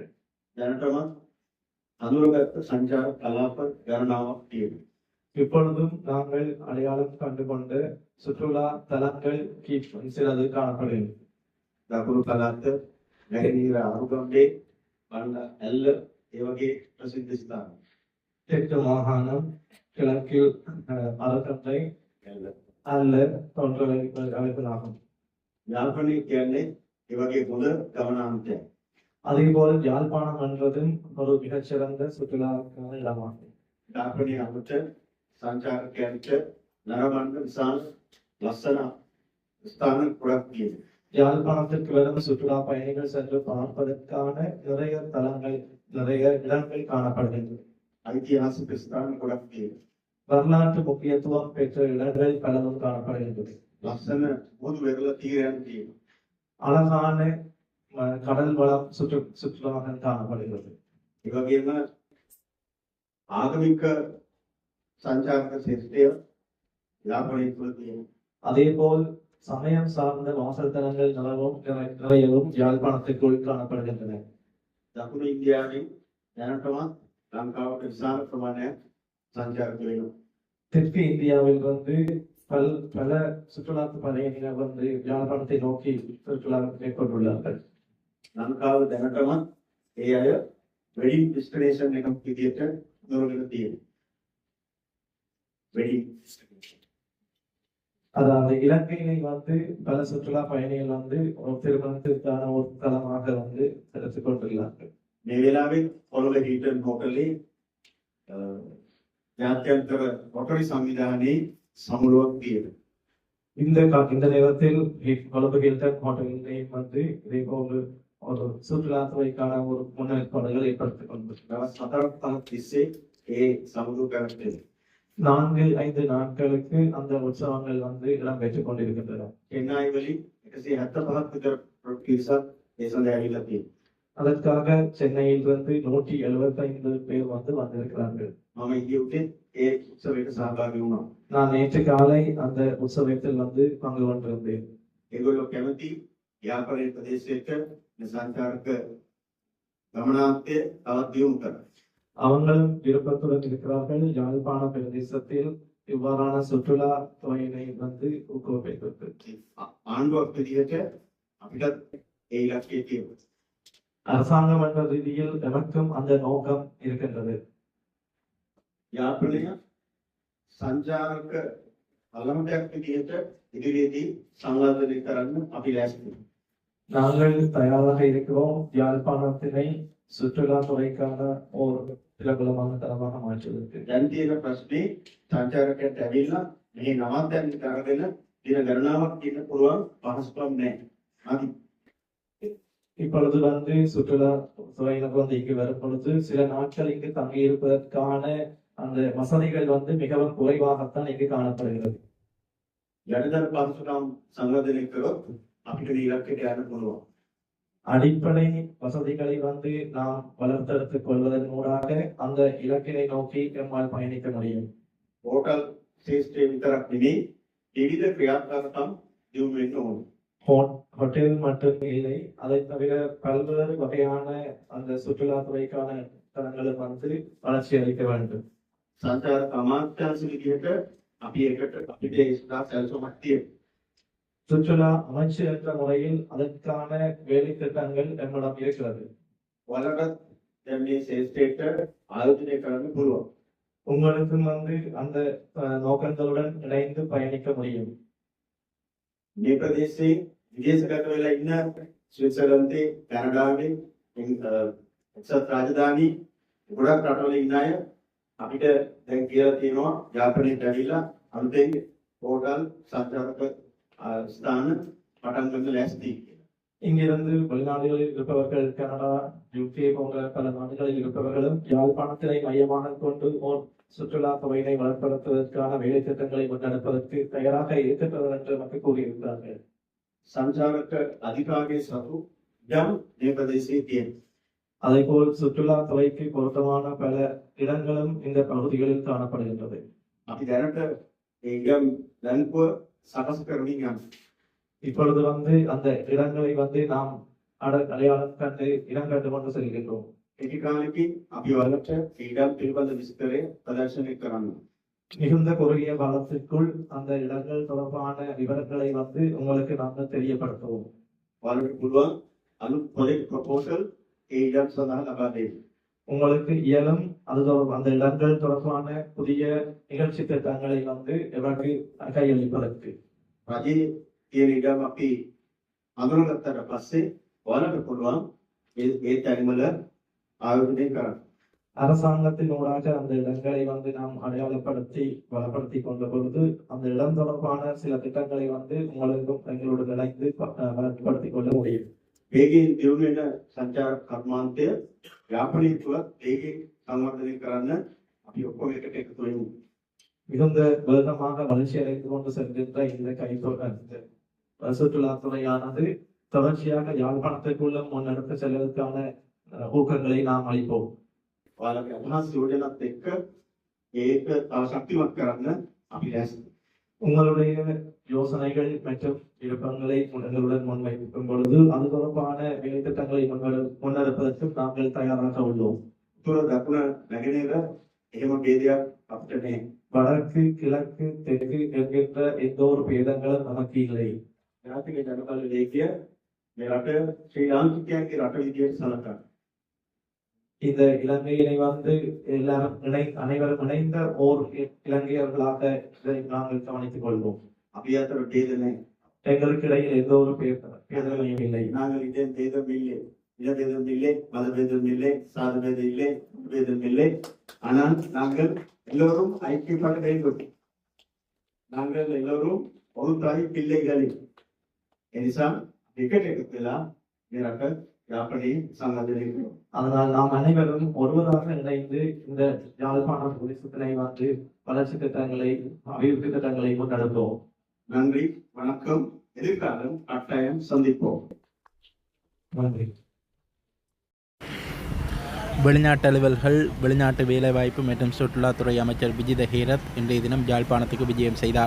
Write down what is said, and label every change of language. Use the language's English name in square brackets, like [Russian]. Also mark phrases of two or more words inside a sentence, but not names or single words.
[Sinhala] දැනටමත් අඳුරගත්ත සංචාර කලාප ගණනාවක් තියෙනවා. [Tamil] இப்பொழுதும் நாங்கள் அடையாளம் கண்டு கொண்ட சுற்றுலா தலங்கள் சிலது காணப்படுகிறது. [Sinhala] දකුණු පළාත, නැගෙනහිර අරුගම්බේ, බණ්ඩ ඇල්ල ඒ වගේ ප්‍රසිද්ධ ස්ථාන. [Tamil] தெற்கு மாகாணம், கிழக்கில் அரக்கத்தை, [Sinhala] ඇල්ල. [Tamil] அல்ல போன்ற அமைப்பிலாகும். [Sinhala] යාපනය කියන්නේ ඒ වගේ හොඳ ගමනාන්තයක්. [Tamil] அதே போல் யாழ்ப்பாணம் என்றதும் ஒரு மிகச்சிறந்த சுற்றுலாக்கான இடமாகும். [Sinhala] යාපනය අමුත සංචාරකයන්ට නරඹන්න විශාල ලස්සන ස්ථාන ගොඩක් තියෙනවා. [Tamil] யாழ்ப்பாணத்திற்கு வரும் சுற்றுலா பயணிகள் சென்று பார்ப்பதற்கான நிறைய தலங்கள், நிறைய இடங்கள் காணப்படுகின்றன. [Sinhala] ඓතිහාසික ස්ථාන ගොඩක් තියෙනවා. [Tamil] வரலாற்று முக்கியத்துவம் பெற்ற இடங்கள் பலவும் காணப்படுகின்றன. [Sinhala] ලස්සන මුහුදු වෙරළ තීරයන් තියෙනවා. [Tamil] அழகான கடல் வளம் சுற்றுலாக காணப்படுகிறது. [Sinhala] ඒ වගේම ආගමික සංචාරක ශිෂ්ටය යාපනයේ තුල තියෙනවා. [Tamil] அதே போல் சமயம் சார்ந்த வாசல் தலங்கள் நிறையவும் யாழ்ப்பாணத்திற்குள் காணப்படுகின்றன. [Sinhala] දකුණු ඉන්දියාවේ දැනටමත් ලංකාවට විශාල ප්‍රමාණයක් සංචාරකයෝ එනවා. [Tamil] தெற்கு இந்தியாவில் வந்து பல சுற்றுலா பயணிகள் வந்து யாழ்ப்பாணத்தை நோக்கி சுற்றுலா மேற்கொண்டுள்ளார்கள். [Sinhala] ලංකාව දැනටමත් ඒ අය [English] wedding destination [Sinhala] එකක් විදියට දොරගෙන තියෙනවා. වෙඩින් [Tamil] அதாவது இலங்கையிலே வந்து பல சுற்றுலா பயணிகள் வந்து ஒரு திருமணத்திற்கான ஒரு தலமாக வந்து எடுத்துக் கொண்டுள்ளார்கள். [Sinhala] මේ වෙලාවේ පොළොව හීටන් හෝටලේ ජාත්‍යන්තර රොටරි සංවිධානයේ සමුළුවක් තියෙනවා. [Tamil] இந்த நேரத்தில் கொழும்பு ஹில்டன் ஹோட்டலில் வந்து இதே போன்று ஒரு சுற்றுலாத்துறைக்கான ஒரு முன்னேற்பாடுகள் ஏற்படுத்திக் கொண்டிருக்கிறார். [Sinhala] දවස් 4ක් 5ක් තිස්සේ ඒ සමුළුව පැවැත්වෙනවා. [Tamil] 4-5 நாட்களுக்கு அந்த உற்சவங்கள் வந்து இடம்பெற்றுக் கொண்டிருக்கின்றன. [Sinhala] එන්නයි වලින් 175ක් විතර පිරිසක් ඒ සඳහා ඇවිල්ලා තියෙනවා. [Tamil] அதற்காக சென்னையில் இருந்து 175 பேர் வந்து வந்திருக்கிறார்கள். [Sinhala] මම ඊයේ උදේ ඒ උත්සවයට සහභාගී වුණා. [Tamil] நான் நேற்று காலை அந்த உற்சவத்தில் வந்து பங்கு கொண்டிருந்தேன். [Sinhala] ඒගොල්ලෝ කැමති යාපනයේ ප්‍රදේශයට සංචාරක ගමනාන්තය තවත් දියුණු කරන්න. [Tamil] அவங்களும் விருப்பத்துடன் இருக்கிறார்கள். யாழ்ப்பாண பிரதேசத்தில் இவ்வாறான சுற்றுலா துறையினை வந்து ஊக்குவிப்பதற்கு. [Sinhala] ආණ්ඩුවක් විදිහට අපිටත් ඒ ඉලක්කය තියෙනවා. [Tamil] அரசாங்கம் என்ற ரீதியில் எனக்கும் அந்த நோக்கம் இருக்கின்றது. [Sinhala] යාපනය සංචාරක අලමටයක් විදිහට ඉදිරියේදී සංවර්ධනය කරන්න අපි ලෑස්ති. [Tamil] நாங்கள் தயாராக இருக்கிறோம். யாழ்ப்பாணத்தினை சுற்றுலா துறைக்கான ஒரு பிரபலமான தளமாக மாற்றுவதற்கு. [Sinhala] දැන් තියෙන ප්‍රශ්නේ සංචාරකයන්ට ඇවිල්ලා මේ නවත්තන්න කරගෙන දින ගණනාවක් ඉන්න පුළුවන් පහසුකම් නැහැ. [Tamil] இப்பொழுது வந்து சுற்றுலா துறையினர் வந்து இங்கு வரும் பொழுது சில நாட்கள் இங்கு தங்கி இருப்பதற்கான அந்த வசதிகள் வந்து மிகவும் குறைவாகத்தான் இங்கு காணப்படுகிறது. [Sinhala] යටතර පහසුකම් සංවර්ධනය කරොත් අපිට මේ ඉලක්කයට යන්න පුළුවන්. [Tamil] அடிப்படை வசதிகளை வந்து நாம் வளர்த்தெடுத்துக் கொள்வதன் மூலமாக அந்த இலக்கினை நோக்கி நம்மால் பயணிக்க முடியும். [Sinhala] හෝටල් ශේෂ්ත්‍රය විතරක් නෙමෙයි විවිධ ක්‍රියාත්මකම් දියුණු වෙන්න ඕනේ. [Tamil] ஹோட்டல் மட்டும் இல்லை, அதை தவிர பல்வேறு வகையான அந்த சுற்றுலா துறைக்கான தளங்களும் வந்து வளர்ச்சி அளிக்க வேண்டும். [Sinhala] සංචාරක අමාත්‍යාංශ විදිහට අපි ඒකට අපිට ඒ සඳහා සැලසුමක් තියෙනවා. [Tamil] சுற்றுலா அமைச்சு என்ற முறையில் அதற்கான வேலை திட்டங்கள் நம்மிடம் இருக்கிறது. [Sinhala] වලට දැන් මේ ශේෂ්ත්‍රයට ආයෝජනය කරන්න පුළුවන්. [Tamil] உங்களுக்கும் அந்த நோக்கங்களுடன் இணைந்து பயணிக்க முடியும். [Sinhala] මේ ප්‍රදේශයේ විදේශගත වෙලා ඉන්න ස්විට්සර්ලන්තේ, කැනඩාවේ, එක්සත් රාජධානී ගොඩක් රටවල ඉන්න අය අපිට දැන් කියලා තියෙනවා යාපනයට ඇවිල්ලා අලුතෙන් හෝටල් සංචාරක ස්ථාන පටන් ගන්න ලෑස්ති කියලා. [Tamil] இங்கிருந்து வெளிநாடுகளில் இருப்பவர்கள் கனடா, யுகே போன்ற பல நாடுகளில் இருப்பவர்களும் யாழ்ப்பாணத்தினை மையமாக கொண்டு ஓர் சுற்றுலா தொகையினை வளர்ப்பதற்கான வேலை திட்டங்களை முன்னெடுப்பதற்கு தயாராக இருக்கின்றனர் என்று நமக்கு கூறியிருக்கிறார்கள். [Sinhala] සංචාරක අධිකාරිය සතු යම් මේ ප්‍රදේශයේ තියෙනවා. [Tamil] அதேபோல் சுற்றுலா துறைக்கு பொருத்தமான பல இடங்களும் இந்த பகுதிகளில் காணப்படுகின்றது. [Sinhala] අපි දැනට ඒ ඉඩම් දැන්පුව සකස් කරමින් යනවා. [Tamil] இப்பொழுது அந்த இடங்களை நாம் அடையாளம் கண்டு இடம் கண்டு கொண்டு செல்கின்றோம். [Sinhala] කෙටි කාලෙකින් අපි ඔයාලට ඉඩම් පිළිබඳ විස්තරය ප්‍රදර්ශනය කරන්න. [Tamil] மிகுந்த குறுகிய காலத்திற்குள் அந்த இடங்கள் தொடர்பான விவரங்களை உங்களுக்கு நாங்கள் தெரியப்படுத்துவோம். [Sinhala] ඔයාලට පුළුවන් අලුත් [English] project proposal [Sinhala] ඒ ඉඩම් සඳහා ලබා දෙන්න. [Tamil] உங்களுக்கு இயலும் அந்த இடங்கள் தொடர்பான புதிய நிகழ்ச்சி திட்டங்களை எவருக்கு கையளிப்பதற்கு. [Sinhala] රජයේ තියෙන ඉඩම් අපි අඳුරගත්තට පස්සේ ඔයාලට පුළුවන් ඒ තැන්වල ආයෝජනය කරන්න. [Tamil] அரசாங்கத்தின் ஊடாக அந்த இடங்களை நாம் அடையாளப்படுத்தி வளப்படுத்தி கொண்ட பொழுது அந்த இடம் தொடர்பான சில திட்டங்களை உங்களுக்கும் எங்களோடு இணைந்து வளர்ச்சிப்படுத்திக் கொள்ள முடியும். [Sinhala] වේගයෙන් දියුණු වෙන සංචාර කර්මාන්තය යාපනයේ තුලත් වේගයෙන් සංවර්ධනය කරන්න අපි ඔක්කොම එකට එකතු වෙමු. [Tamil] மிகுந்த வேகமாக வளர்ச்சி அடைந்து கொண்டு செல்கின்ற இந்த சுற்றுலாத்துறையானது தொடர்ச்சியாக யாழ்ப்பாணத்திற்குள்ளும் முன்னெடுத்து செல்வதற்கான ஊக்கங்களை நாம் அளிப்போம். [Sinhala] ඔයාලගේ අදහස් යෝජනාත් එක්ක ඒක තව ශක්තිමත් කරන්න අපි ලෑස්ති. [Tamil] உங்களுடைய யோசனைகள் மற்றும் விருப்பங்களை எங்களுடன் முன்வைக்கும் பொழுது அது தொடர்பான வேலை திட்டங்களை முன்னெடுப்பதற்கு நாங்கள் தயாராக உள்ளோம். [Sinhala] උතුර දකුණ නැගෙනහිර එහෙම ભેදයක් අපිට නැහැ. [Tamil] வடக்கு, கிழக்கு, தெற்கு என்கின்ற எந்த ஒரு பேதங்களும் நமக்கு இல்லை. [Sinhala] ජාතික ජනබල ලේඛය මේ රට ශ්‍රී ලාංකිකයන්ගේ රට විදියට සලකනවා. [Tamil] இந்த இலங்கையினை அனைவரும் இணைந்த ஓர் இலங்கையர்களாக இதை நாங்கள் கவனித்துக் கொள்வோம். [Sinhala] අපි අතර ભેද නැහැ. [Tamil] எங்களுக்கு இடையில் எந்த ஒரு பேதமையும் இல்லை. நாங்கள் இதன் பேதம் இல்லை. இன பேதம் இல்லை, மத பேதம் இல்லை, சாத பேதம் இல்லை, பேதம் இல்லை. ஆனால் நாங்கள் எல்லோரும் ஐக்கியப்பட வேண்டும். நாங்கள் எல்லோரும் ஒரு தாய் பிள்ளைகளே. [Sinhala] එනිසා එකට එකතු වෙලා මේ රට යාපනයේ සංවර්ධනය කරනවා. [Tamil] அதனால் நாம் அனைவரும் ஒருவராக இணைந்து இந்த யாழ்ப்பாணம் பிரதேசத்தினை வளர்ச்சி திட்டங்களை, அபிவிருத்தி திட்டங்களை முன்னெடுப்போம். நன்றி, வணக்கம். எதிர்காலம் கட்டாயம் சந்திப்போம். நன்றி. வெளிநாட்டு அலுவல்கள், வெளிநாட்டு வேலைவாய்ப்பு மற்றும் சுற்றுலாத்துறை அமைச்சர் விஜித ஹேரத் இன்றைய தினம் யாழ்ப்பாணத்துக்கு விஜயம் செய்தார்.